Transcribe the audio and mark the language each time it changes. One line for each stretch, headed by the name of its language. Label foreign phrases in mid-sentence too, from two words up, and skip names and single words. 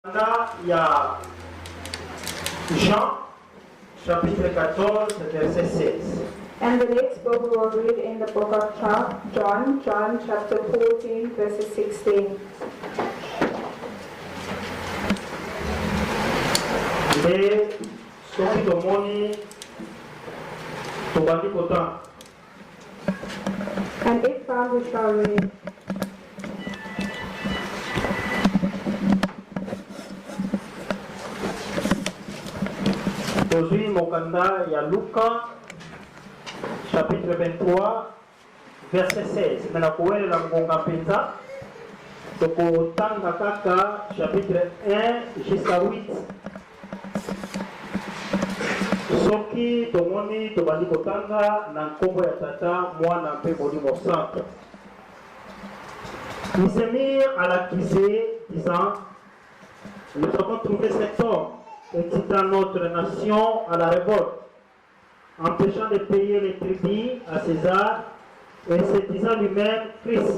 French: Là, il y a Jean, chapitre 14, verset 16.
English: And the next book we will read in the book of John chapter 14, verses 16.
Lingala: Et soki tomoni tobandi kotanga.
English: And if found we shall read.
Lingala: Tozwi mokanda ya Luka chapitre 23 verset 16. Mena kowelela ngonga mpenza tokotanga kaka chapitre 1 jusqu'à 8. Soki tomoni tobandi kotanga na nkombo ya tata mwana mpe molimo santo.
French: Ils se mirent à l'accuser, disant: nous avons trouvé cet homme excitant notre nation à la révolte, empêchant de payer les tributs à César et se disant lui-même Christ.